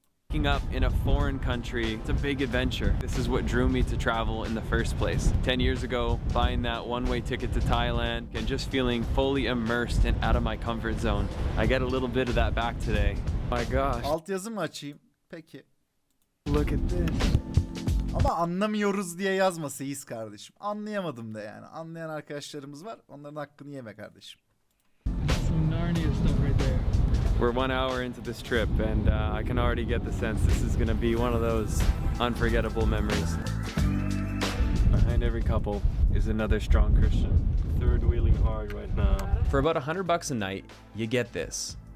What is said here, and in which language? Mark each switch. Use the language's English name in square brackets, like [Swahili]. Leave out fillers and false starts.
[English] waking up in a foreign country, it's a big adventure. This is what drew me to travel in the first place. 10 years ago, buying that one-way ticket to Thailand and just feeling fully immersed and out of my comfort zone. I get a little bit of that back today. My gosh, [Turkish] Altyazı mı açayım? Peki. [English] look at this. [Turkish] Ama anlamıyoruz diye yazma Seyis kardeşim. Anlayamadım da yani. Anlayan arkadaşlarımız var. Onların hakkını yeme kardeşim. [English] We're 1 hour into this trip and I can already get the sense this is gonna be one of those unforgettable memories. Behind every couple is another strong Christian. Third wheeling hard right now. For about $100 a night, you get this.